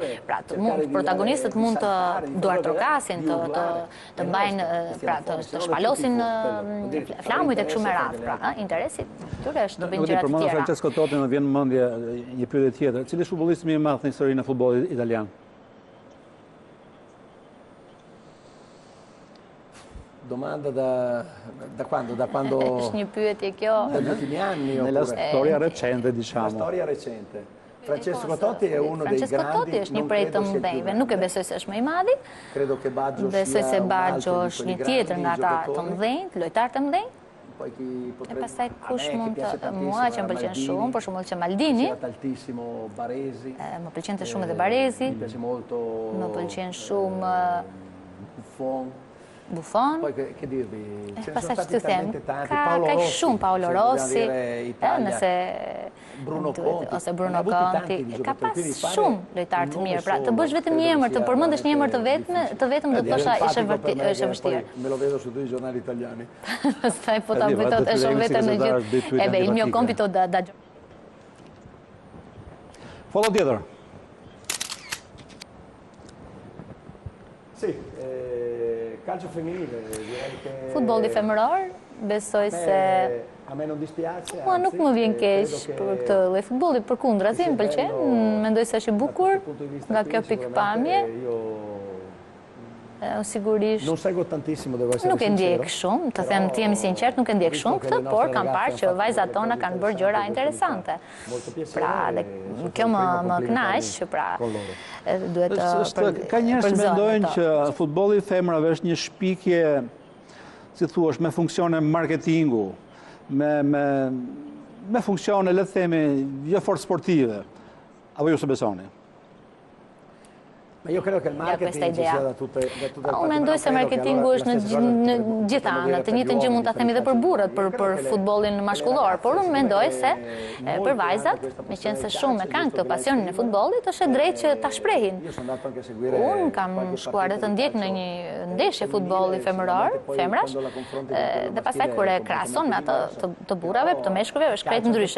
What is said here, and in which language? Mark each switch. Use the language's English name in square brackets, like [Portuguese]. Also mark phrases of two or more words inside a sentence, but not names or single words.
[Albanian] Pra, protagonistët mund të duartrokasin, të mbajnë, pra, të shpalosin flamujt e kështu me radhë. Pra, interesit tyre është të bëjnë gjërat tjera. Për Francesco Totti më vjen në mendje një pyetje tjetër. Cili është futbollisti më i madh në historinë e futbollit italian? [Italian] Domanda da quando? Da quando... [Albanian] Është një pyetje kjo... [Italian] Dagli ultimi anni? Nella storia recente, diciamo. La storia recente. Francesco Totti è uno dei grandi... [Albanian] Francesco Totti është një prej të mëdhenjve. Nuk e besoj se është më i madhi. Besoj se Baggio është një tjetër nga ata të mëdhenj, lojtar të mëdhenj. E pastaj kush mund të... Mua që më pëlqen shumë, për shembull që Maldini. Më pëlqen të shumë edhe Baresi. Më pëlqen shumë... Buffon, pastaj që të them, ka shumë Paolo Rossi, nëse ose Bruno Conti, ka pas shumë lojtarë të mirë, pra të bësh vetëm një emër, të përmendesh një emër të vetëm do të thosha ishte vështirë. [Italian] Me lo vedo su due giornali italiani. [Albanian] Pastaj po ta bëj të shoh vetëm në gjithë. [Italian] E beh, il mio compito da [Albanian] Follow tjetër. [Italian] Sì, calcio femminile, direi che... [Albanian] Futbolli femëror, besoj se... [Italian] A me non dispiace. [Albanian] Mua nuk më vjen keq për këtë lloj futbolli, përkundrazi më pëlqen, mendoj se është i bukur nga kjo pikpamje. Sigurisht. [Italian] Non seguo tantissimo, devo essere [Albanian] nuk e ndjek shumë, të them të jemi sinqert, nuk e ndjek shumë këtë, por kam parë që vajzat tona kanë bërë gjëra interesante. Pra, dhe kjo më kënaq, pra duhet ka njerëz që mendojnë që futbolli i femrave është një shpikje, si thuash, me funksione marketingu, me funksione, le të themi, jo fort sportive. Apo ju se besoni? [Italian] Ma io credo che il marketing ci sia da tutte le parti. [Albanian] Unë mendoj se marketingu është në gjitha anët, të njëjtën gjë mund ta themi edhe për burrat, për futbollin mashkullor, por unë mendoj se për vajzat, meqense shumë kanë këtë pasionin e futbollit, është e drejtë që ta shprehin. Unë kam shkuar dhe të ndjek në një ndeshje futbolli femëror, femrash, dhe pastaj kur e krahason me atë të burrave, të meshkujve, është krejt ndryshe.